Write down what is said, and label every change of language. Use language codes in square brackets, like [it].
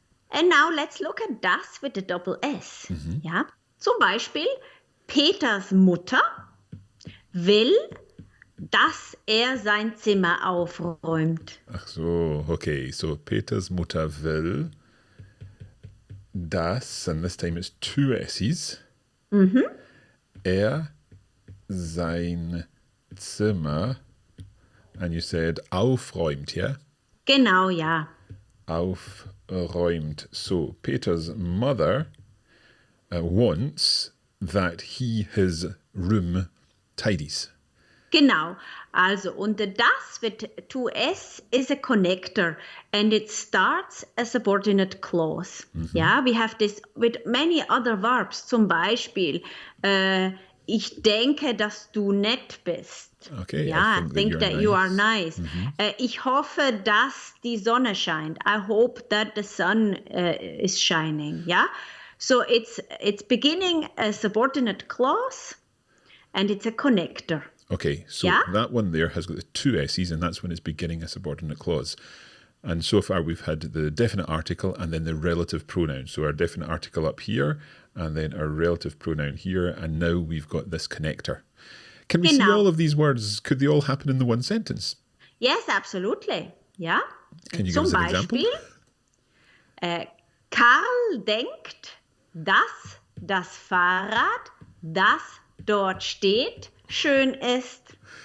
[en] And now let's look at das with the double S, ja. [de] Zum Beispiel, Peters Mutter will, dass sein Zimmer aufräumt. Ach so, [en] okay. So [de] Peters Mutter will, dass, [en] and this time it's two S's, [de] sein Zimmer, [en] and you said aufräumt, yeah? [de] Genau, ja. Aufräumt. [en] So Peter's mother wants that his room tidies. [de] Genau. Also, und [en] the das with two S is a connector and it starts a subordinate clause. Yeah, we have this with many other verbs. [de] Zum Beispiel, ich denke, dass du nett bist. [en] Okay, yeah, I think that you are nice. [de] Ich hoffe, dass die Sonne scheint. [en] I hope that the sun is shining. Yeah. So it's beginning a subordinate clause and it's a connector. Okay, so that one there has got the two S's and that's when it's beginning a subordinate clause. And so far we've had the definite article and then the relative pronoun. So our definite article up here and then our relative pronoun here, and now we've got this connector. Can we see all of these words? Could they all happen in the one sentence? Yes, absolutely. Ja. Can you give us an example? [de] Karl denkt, dass das Fahrrad, das dort steht, schön ist.